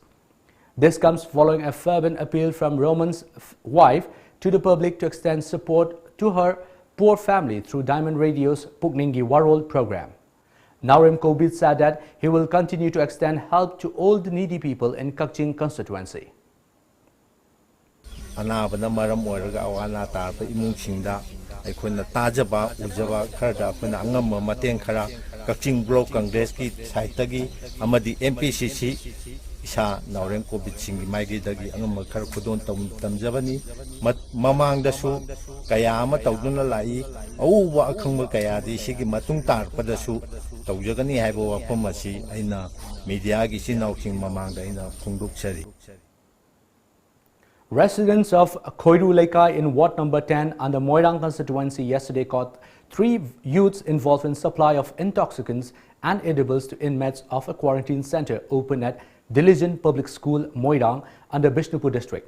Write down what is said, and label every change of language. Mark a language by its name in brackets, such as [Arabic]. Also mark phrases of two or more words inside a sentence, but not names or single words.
[English] This comes following a fervent appeal from Roman's wife to the public to extend support to her poor family through Diamond Radio's Pukningi Warol program. Naurim Kobit said that he will continue to extend help to all the needy people in Kakching constituency. [Manipuri] Anabana maram oiraga awana tarpa imungsingda aikhoina tajaba ujaba kharda akhona angam mateng khara Kakching Block Congress ki saitagi amadi MPCC isa Naurim Kobit singi maigi dagi angam khar khudon tamjabani mamang dasu kaya ama tawduna lai auwa akhangba kaya di sigi matung tarpadasu tawjagani haibo wafam asi aina media gi sinauking mamangda aina phungduksari. [English] Residents of Khoiru Lekai in Ward number 10 under Moirang constituency yesterday caught 3 youths involved in supply of intoxicants and edibles to inmates of a quarantine center open at Diligent Public School, Moirang, under Bishnupur district.